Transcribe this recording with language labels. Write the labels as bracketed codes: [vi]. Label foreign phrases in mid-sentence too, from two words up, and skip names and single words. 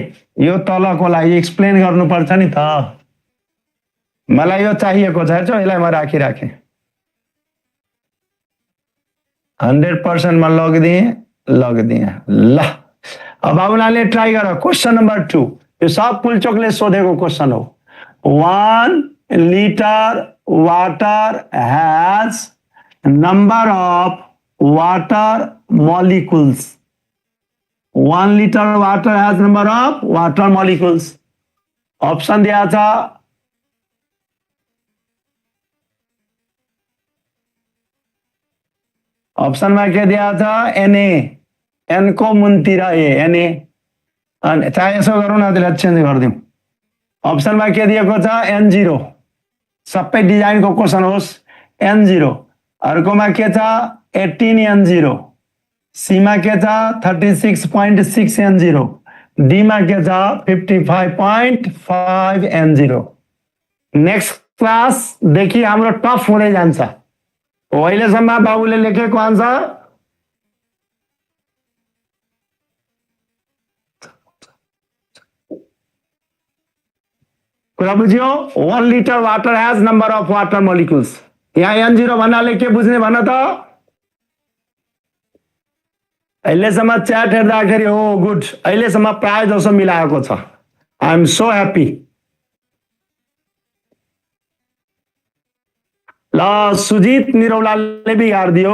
[ne] यो तलको लागि एक्सप्लेन गर्नुपर्छ नि त। मलाई यो चाहिएको छ, यसलाई म राखिराखेँ। 100% में लगिदिएँ। ल, अब बाबुलाले ट्राई गर। [en] question number [ne] 2, यो सब पुलचोकले सोधेको क्वेश्चन हो। [en] 1 liter water has number of water molecules. 1 liter water has number of water molecules. [hi] ऑप्शन दिया था ऑप्शन में क्या दिया था? [ne] एन को मुन्तिर ए चाहे यसो गरौँ न, त्यसलाई चेन्ज गरिदिउँ। ऑप्शन में के दिएको छ? N0। सबै डिजाइनको क्वेशन होस्, N0। अर्कोमा के छ? 18 N0। सी में के छ? 36.6 N0। डी में के छ? 55.5 N0। [en] next class [ne] देखि हाम्रो टफ हुँदै जान्छ। अहिलेसम्म बाबुले लेखेको आन्सर कुरा बुझ्यो? [en] 1 liter water has number of water molecules। [ne] यहाँ N0 भन्नाले के बुझ्ने भन त? अहिलेसम्म च्याट हेर्दाखेरि हो गुड, अहिलेसम्म प्राय जसो मिलाएको छ। [en] I am so happy. [ne] ल, सुजित निरौलाले बिगारिदियो।